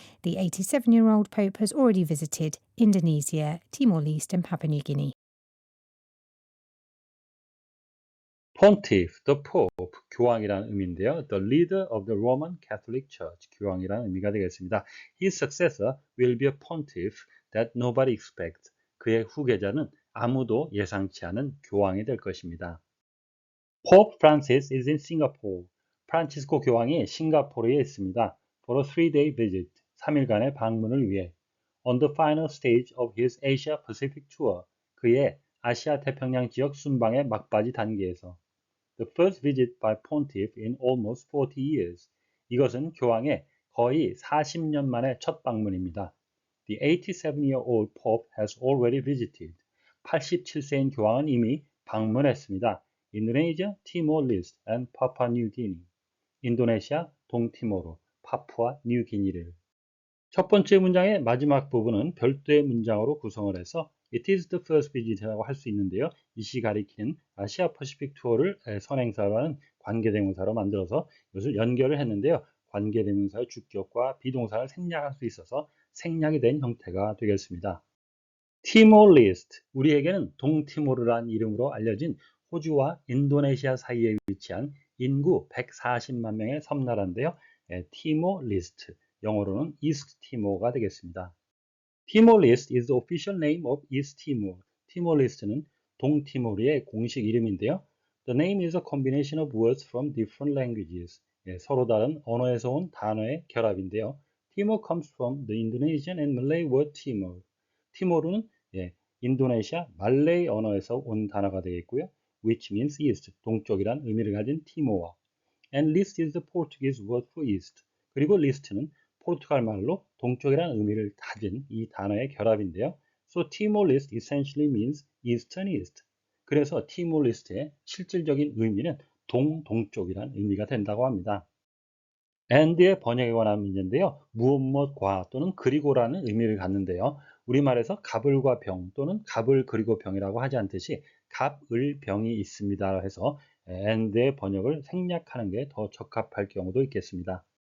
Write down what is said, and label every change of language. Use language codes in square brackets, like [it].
[en] The 87-year-old Pope has already visited Indonesia, Timor-Leste and Papua New Guinea. Pontiff, the Pope, [ko] 교황이라는 의미인데요. [en] The leader of the Roman Catholic Church, [ko] 교황이라는 의미가 되겠습니다. [en] His successor will be a pontiff that nobody expects. [ko] 그의 후계자는 아무도 예상치 않은 교황이 될 것입니다. [en] Pope Francis is in Singapore. [ko] 프란치스코 교황이 싱가포르에 있습니다. [en] For a 3-day visit, [ko] 3일간의 방문을 위해. [en] On the final stage of his Asia-Pacific tour, [ko] 그의 아시아 태평양 지역 순방의 막바지 단계에서. [en] The first visit by pontiff in almost 40 years. [ko] 이것은 교황의 거의 40년 만의 첫 방문입니다. [en] The 87-year-old pope has already visited. [ko] 87세인 교황은 이미 방문했습니다. [en] Indonesia, Timor-Leste and Papua New Guinea. [ko] 인도네시아, 동티모르, 파푸아 뉴기니를. 첫 번째 문장의 마지막 부분은 별도의 문장으로 구성을 해서 [en] It is the first visit [ko] 이라고 할 수 있는데요. 이시 가리키는 아시아 퍼시픽 투어를 선행사로 하는 관계대명사로 만들어서 이것을 연결을 했는데요. 관계대명사의 주격과 비동사를 생략할 수 있어서 생략이 된 형태가 되겠습니다. 티모르레스트, 우리에게는 동티모르라는 이름으로 알려진 호주와 인도네시아 사이에 위치한 인구 140만 명의 섬나라인데요. 티모르레스트, 영어로는 이스트 티모가 되겠습니다. [en] Timor-Leste is the official name of East Timor. [ko] 티모르레스트는 동티모르의 공식 이름인데요. [en] The name is a combination of words from different languages. [ko] 서로 다른 언어에서 온 단어의 결합인데요. [en] Timor comes from the Indonesian and Malay word Timor. [ko] 티모르는 인도네시아 말레이 언어에서 온 단어가 되겠고요. [en] Which means east, [ko] 동쪽이란 의미를 가진 티모어. [en] And list is the Portuguese word for east. [ko] 그리고 리스트는 포르투갈 말로 동쪽이라는 의미를 가진 이 단어의 결합인데요. [en] So Timor-Leste essentially means eastern east. [ko] 그래서 티모르레스트의 실질적인 의미는 동쪽이라는 의미가 된다고 합니다. and의 번역에 관한 문제인데요. 무엇과 또는 그리고라는 의미를 갖는데요. 우리말에서 갑을과 병 또는 갑을 그리고 병이라고 하지 않듯이 갑을 병이 있습니다 해서 and의 번역을 생략하는 게 더 적합할 경우도 있겠습니다.